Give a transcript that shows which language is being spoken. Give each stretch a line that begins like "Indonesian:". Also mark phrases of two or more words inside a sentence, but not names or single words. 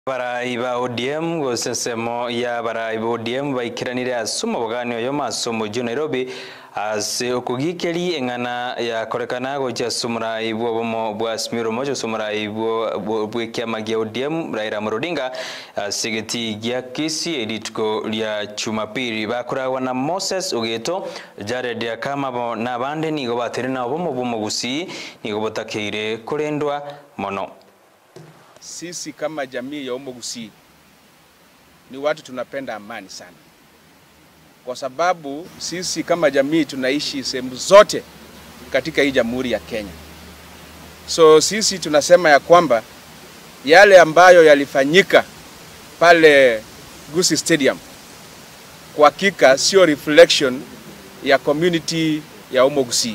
Gusii: Baraiba ODM gosesemo ya baraiba ODM baikiranire asuma bogani oyo masomo ju Nairobi ase okugikeri engana ya korekana gocha sumura ibwo bomo bwa Smiro mojo sumura ibwo bwekiama gya ODM Raila Odinga sigeti gya kisi editko lya Jumapili bakorawa na Moses Ogeto Jared Yakama na bande nigo baterina bomo gusi nigo botakeire kurendwa mono.
Swahili: Sisi kama jamii ya Gusii ni watu tunapenda amani sana. Kwa sababu sisi kama jamii tunaishi sehemu zote katika hii Jamhuri ya Kenya. So sisi tunasema ya kwamba yale ambayo yalifanyika pale Gusii Stadium kwa hakika sio reflection ya community ya Gusii.